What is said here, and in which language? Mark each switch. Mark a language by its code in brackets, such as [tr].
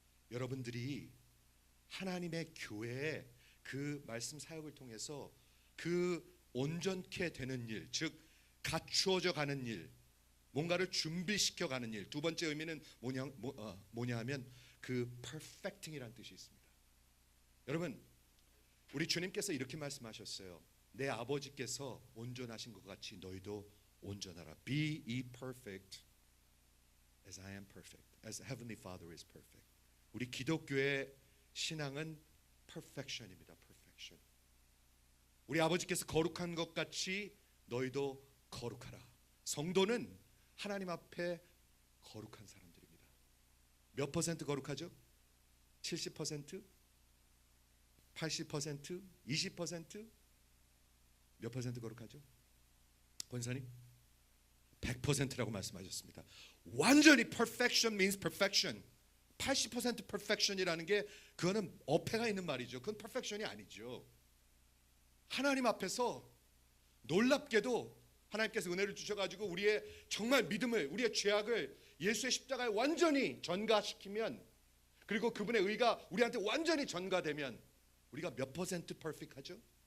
[ko] 여러분들이 하나님의 교회에 그 말씀 사역을 통해서 그 온전케 되는 일, 즉 갖추어져 가는 일, 뭔가를 준비시켜 가는 일. 두 번째 의미는 뭐냐 하면 그 perfecting이라는 뜻이 있습니다. 여러분, 우리 주님께서 이렇게 말씀하셨어요. 내 아버지께서 온전하신 것 같이 너희도 온전하라. [en] Be ye perfect as I am perfect, as Heavenly Father is perfect. [ko] 우리 기독교의 신앙은 perfection입니다. perfection. 우리 아버지께서 거룩한 것 같이 너희도 거룩하라. 성도는 하나님 앞에 거룩한 사람들입니다. 몇 퍼센트 거룩하죠? 70%? 80%? 20%? 몇 퍼센트 거룩하죠? 권사님? 100%라고 말씀하셨습니다. 완전히 [en] perfection means perfection. [ko] 80% perfection이라는 게 그거는 어폐가 있는 말이죠. 그건 perfection이 아니죠. 하나님 앞에서 놀랍게도 하나님께서 은혜를 주셔가지고 우리의 정말 믿음을, 우리의 죄악을 예수의 십자가에 완전히 전가시키면, 그리고 그분의 의가 우리한테 완전히 전가되면 우리가 몇 퍼센트 퍼펙트하죠?